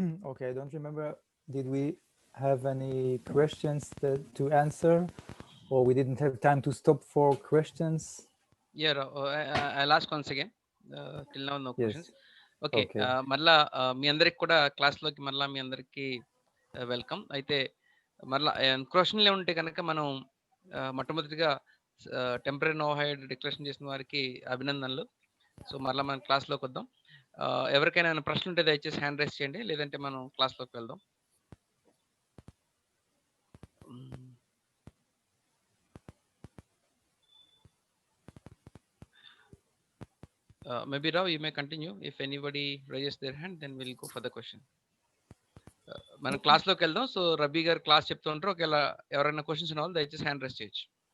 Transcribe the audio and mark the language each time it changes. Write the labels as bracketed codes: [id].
[en] Okay, I don't remember, did we have any questions to answer, or we didn't have time to stop for questions? Yeah, I'll ask once again. Till now, no questions. Okay. [te] మళ్ళా మీ అందరికి కూడా క్లాస్లోకి మళ్ళీ మీ అందరికి welcome. అయితే మళ్ళీ క్వశ్చన్లే ఉంటే కనుక మనం మొట్టమొదటిగా టెంపరీ నోహైడ్ డిక్లరేషన్ చేసిన వారికి అభినందనలు. సో మళ్ళీ మనం క్లాస్లోకి వద్దాం. ఎవరికైనా ప్రశ్న ఉంటే దయచేసి హ్యాండ్ రైస్ చేయండి, లేదంటే మనం క్లాస్లోకి వెళ్దాం. [en] Maybe Rao, you may continue. If anybody raises their hand, then we'll go for the question. [te] మనం క్లాస్లోకి వెళ్దాం. సో రబీ గారు క్లాస్ చెప్తుంటారు. ఒకవేళ ఎవరైనా క్వశ్చన్స్ ఉన్న వాళ్ళు దయచేసి హ్యాండ్ రైస్ చేయొచ్చు.